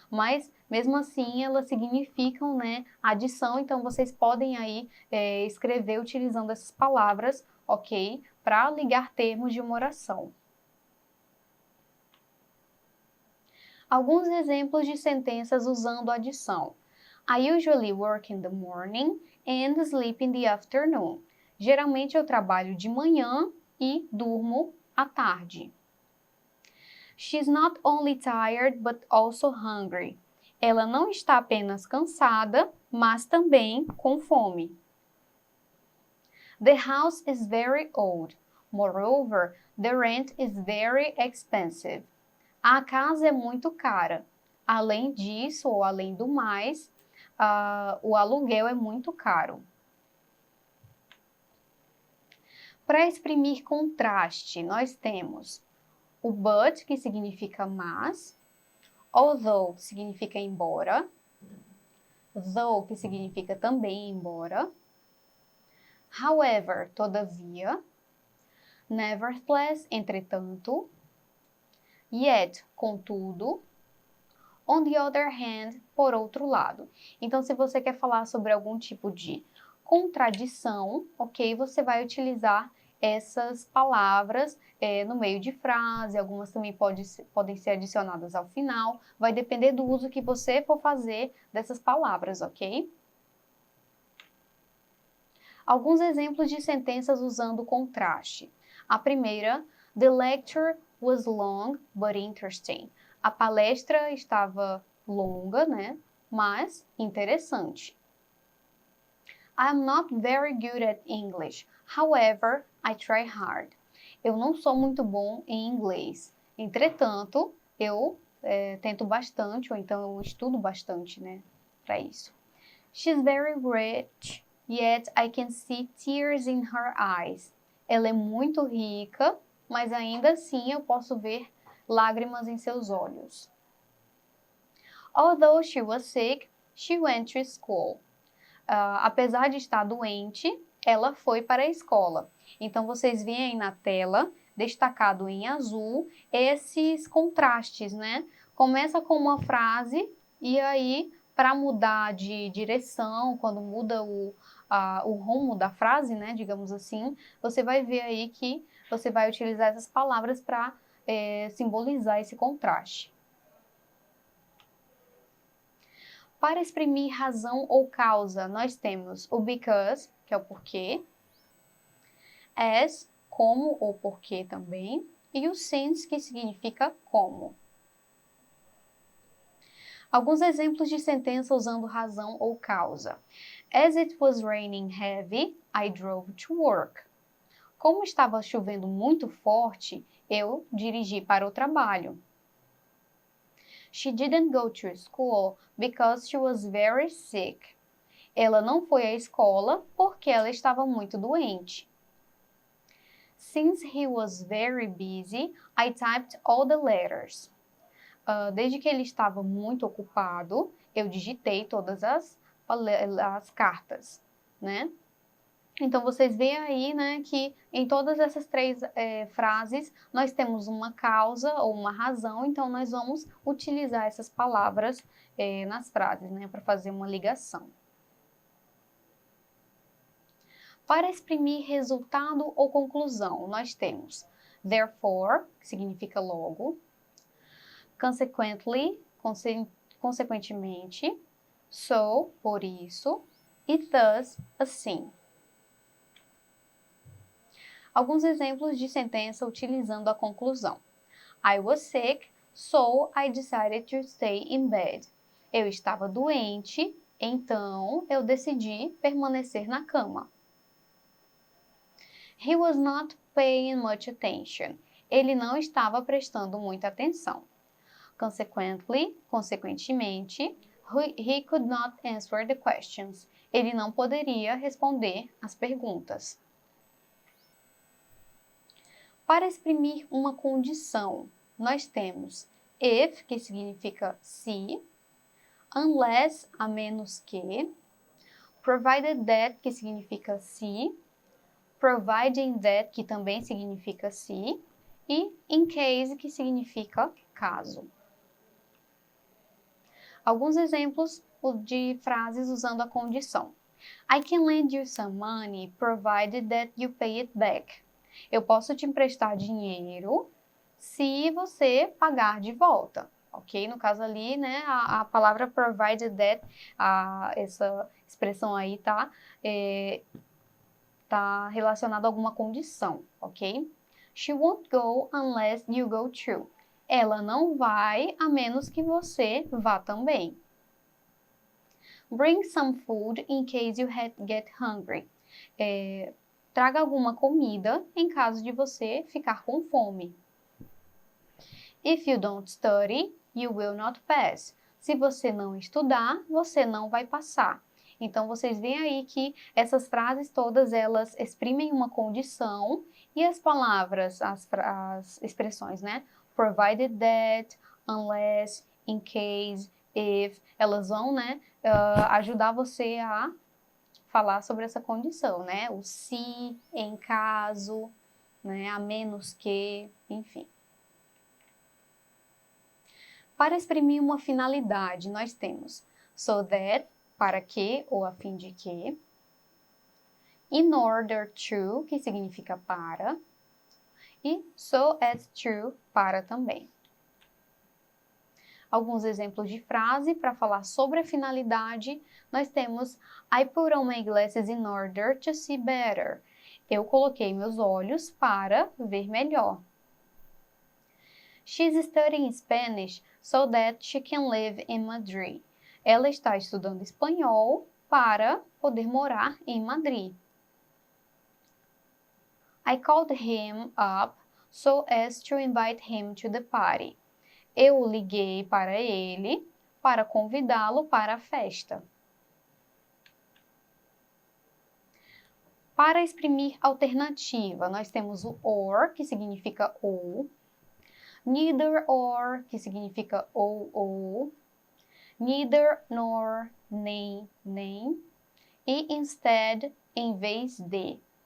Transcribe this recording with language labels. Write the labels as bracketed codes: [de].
[pt] Mas, mesmo assim, elas significam, né, adição, então vocês podem aí escrever utilizando essas palavras, ok? Para ligar termos de uma oração. Alguns exemplos de sentenças usando adição. [en] I usually work in the morning and sleep in the afternoon. [pt] Geralmente eu trabalho de manhã e durmo à tarde. [en] She's not only tired but also hungry. [pt] Ela não está apenas cansada, mas também com fome. [en] The house is very old. Moreover, the rent is very expensive. [pt] A casa é muito cara. Além disso, ou além do mais, o aluguel é muito caro. Para exprimir contraste, nós temos o but, que significa mas, although, que significa embora, though, que significa também embora, however, todavia, nevertheless, entretanto, yet, contudo, on the other hand, por outro lado. Então, se você quer falar sobre algum tipo de contradição, ok, você vai utilizar essas palavras no meio de frase, algumas também podem ser adicionadas ao final, vai depender do uso que você for fazer dessas palavras, ok? Alguns exemplos de sentenças usando contraste. A primeira, [en] the lecture was long but interesting. [pt] A palestra estava longa, né? Mas interessante. [en] I'm not very good at English. However, I try hard. [pt] Eu não sou muito bom em inglês. Entretanto, eu tento bastante, ou então eu estudo bastante, né? Para isso. [en] She's very rich, yet I can see tears in her eyes. [pt] Ela é muito rica, mas ainda assim eu posso ver lágrimas em seus olhos. [en] Although she was sick, she went to school. [pt] Apesar de estar doente, ela foi para a escola. Então, vocês veem aí na tela, destacado em azul, esses contrastes, né? Começa com uma frase e aí, para mudar de direção, quando muda o rumo da frase, né? Digamos assim, você vai ver aí que você vai utilizar essas palavras para simbolizar esse contraste. Para exprimir razão ou causa, nós temos o because, que é o porquê, as, como ou porquê também, e o since, que significa como. Alguns exemplos de sentença usando razão ou causa. [en] As it was raining heavy, I drove to work. [pt] Como estava chovendo muito forte, eu dirigi para o trabalho. [en] She didn't go to school because she was very sick. [pt] Ela não foi à escola porque ela estava muito doente. [en] Since he was very busy, I typed all the letters. [pt] Desde que ele estava muito ocupado, eu digitei todas as cartas, né? Então, vocês veem aí, né, que em todas essas três frases, nós temos uma causa ou uma razão, então nós vamos utilizar essas palavras nas frases, né, para fazer uma ligação. Para exprimir resultado ou conclusão, nós temos therefore, que significa logo, consequently, consequentemente, so, por isso, e thus, assim. Alguns exemplos de sentença utilizando a conclusão. [en] I was sick, so I decided to stay in bed. [pt] Eu estava doente, então eu decidi permanecer na cama. [en] He was not paying much attention. [pt] Ele não estava prestando muita atenção. [en] Consequently, consequentemente, he could not answer the questions. [pt] Ele não poderia responder as perguntas. Para exprimir uma condição, nós temos if, que significa se, unless, a menos que, provided that, que significa se, providing that, que também significa se, e in case, que significa caso. Alguns exemplos de frases usando a condição. [en] I can lend you some money provided that you pay it back. [pt] Eu posso te emprestar dinheiro se você pagar de volta, ok? No caso ali, né, a palavra provided that, essa expressão aí tá relacionada a alguma condição, ok? [en] She won't go unless you go too. [pt] Ela não vai a menos que você vá também. [en] Bring some food in case you get hungry. [pt] Traga alguma comida em caso de você ficar com fome. [en] If you don't study, you will not pass. [pt] Se você não estudar, você não vai passar. Então, vocês veem aí que essas frases todas, elas exprimem uma condição e as palavras, as expressões, né? Provided that, unless, in case, if, elas vão, né, ajudar você a falar sobre essa condição, né? O se, em caso, né? A menos que, enfim. Para exprimir uma finalidade, nós temos so that, para que ou a fim de que, in order to, que significa para, e so as to, para também. Alguns exemplos de frase para falar sobre a finalidade, nós temos [en] I put on my glasses in order to see better. [pt] Eu coloquei meus olhos para ver melhor. [en] She's studying Spanish so that she can live in Madrid. [pt] Ela está estudando espanhol para poder morar em Madrid. [en] I called him up so as to invite him to the party. [pt] Eu liguei para ele para convidá-lo para a festa. Para exprimir alternativa, nós temos o or, que significa ou, neither or, que significa ou, neither nor, nem, e instead, em vez de.